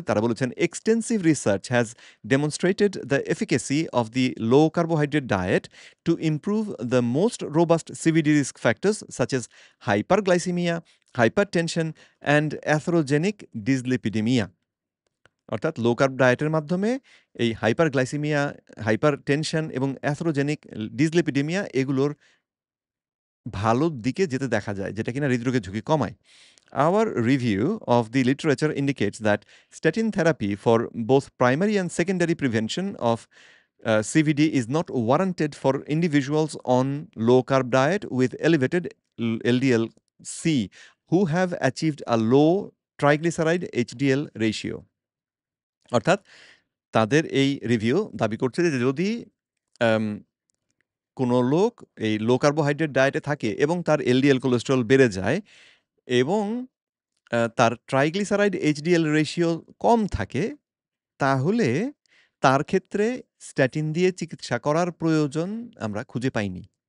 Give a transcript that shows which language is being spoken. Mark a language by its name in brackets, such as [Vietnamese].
[Bangla] তারা বলেছেন, [English] "Extensive research has demonstrated the efficacy of the low carbohydrate diet to improve the most robust CVD risk factors such as hyperglycaemia, hypertension and atherogenic dyslipidaemia." [Bangla] অর্থাৎ low carb ডায়েটের মাধ্যমে এই hyperglycaemia, hypertension এবং atherogenic dyslipidaemia এগুলোর ভালোর দিকে যেতে দেখা যায়, যেটা কিনা হৃদরোগের ঝুঁকি কমায়। [English] Our review of the literature indicates that statin therapy for both primary and secondary prevention of CVD is not warranted for individuals on low carb diet with elevated LDL-C who have achieved a low triglyceride HDL ratio. [Bangla] অর্থাৎ তাদের এই review দাবি করছে যে যদি আম কোনো লোক এই লো কার্বোহাইড্রেট ডায়েটে থাকে এবং তার এলডিএল কোলেস্টেরল বেড়ে যায় এবং তার ট্রাইগ্লিসারাইড এইচডিএল রেশিও কম থাকে, তাহলে তার ক্ষেত্রে স্ট্যাটিন দিয়ে চিকিৎসা করার প্রয়োজন আমরা খুঁজে পাইনি।